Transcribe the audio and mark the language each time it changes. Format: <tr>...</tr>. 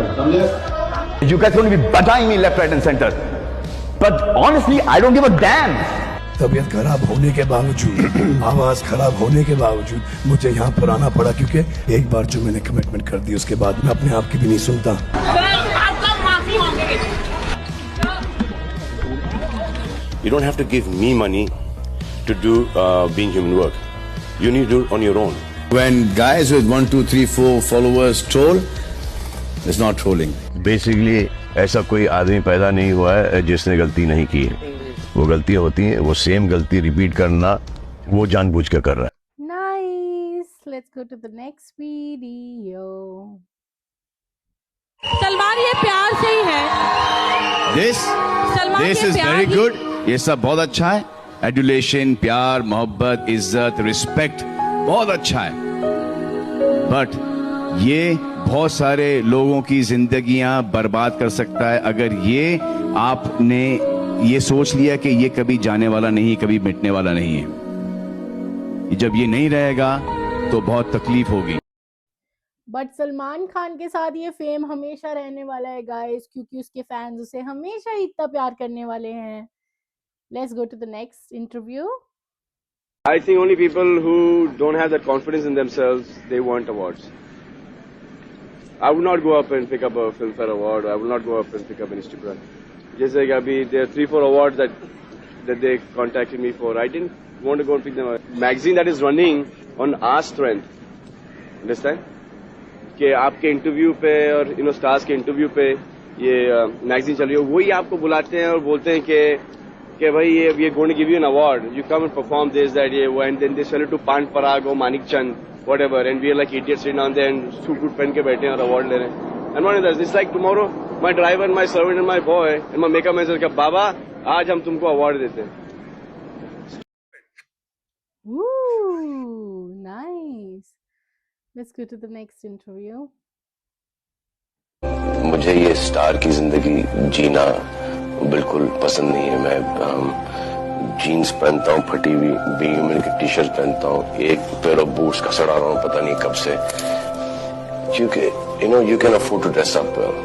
<en>You guys are going to be butting me left, right and center. But honestly, I don't give a damn.</en> <hi>तबीयत खराब होने के बावजूद, आवाज खराब होने के बावजूद मुझे यहाँ पर आना पड़ा, क्योंकि एक बार जो मैंने कमिटमेंट कर दी उसके बाद मैं अपने आप की भी नहीं सुनता.</hi> <en>You don't have to give me money to do being human work. You need to do it on your own. When guys with 1, 2, 3, 4 followers troll, it's not trolling.</en> <hi>Basically ऐसा कोई आदमी पैदा नहीं हुआ है जिसने गलती नहीं की है. वो गलतियां होती हैं, वो सेम गलती रिपीट करना वो जानबूझ के कर रहा है.</hi> <en>Nice. Let's go to the next video.</en> <hi>Salman ये प्यार से ही है. सलमान</hi> <en>This</en> <hi>ये</hi> <en>is</en> <hi>प्यार</hi> <en>very</en> <hi>ही- good. ये सब बहुत अच्छा है. एडुलेशन, प्यार, मोहब्बत, इज्जत, रिस्पेक्ट बहुत अच्छा है. बट ये बहुत सारे लोगों की जिंदगियां बर्बाद कर सकता है अगर ये आपने ये सोच लिया कि ये कभी जाने वाला नहीं, कभी मिटने वाला नहीं है. जब ये नहीं रहेगा तो बहुत तकलीफ होगी. बट सलमान खान के साथ ये फेम हमेशा रहने वाला है गाइस, क्योंकि उसके फैंस उसे हमेशा ही इतना प्यार करने वाले हैं.</hi> <en>Let's go to the next interview. I think only people who don't have that confidence in themselves, they want awards. I would not go up and pick up a Filmfare award. I will not go up and pick up an Instagram.</en> <hi>जैसे कि अभी</hi> <en>there are 3-4 awards that they contacted me for. I didn't want to go and pick them up. Magazine that is running on our strength. Understand?</en> <hi>कि आपके interview पे और stars के interview पे ये मैगजीन चल रही है, वही आपको बुलाते हैं और बोलते हैं कि भाई</hi> <en>ये going to give you an award, you come and perform this that ये वो, and then they sell it to Pan Parag और Manik Chand whatever, and we are like idiots sitting on there and</en> <hi>suit वूट पहन के बैठे हैं और अवार्ड ले रहे हैं.</hi> <en>And what is this? Like tomorrow my driver, my servant and my boy and my makeup man says</en> <hi>बाबा आज हम तुमको अवार्ड देते हैं.</hi> <en>Ooh, nice. Let's go to the next interview.</en> <hi>मुझे ये स्टार की जिंदगी जीना बिल्कुल पसंद नहीं है. मैं जीन्स पहनता हूँ, फटी हुई बीमन की टी शर्ट पहनता हूँ, एक पेयर ऑफ बूट्स का सड़ा रहा हूँ पता नहीं कब से, क्योंकि</hi> <en>You can afford to dress up.</en>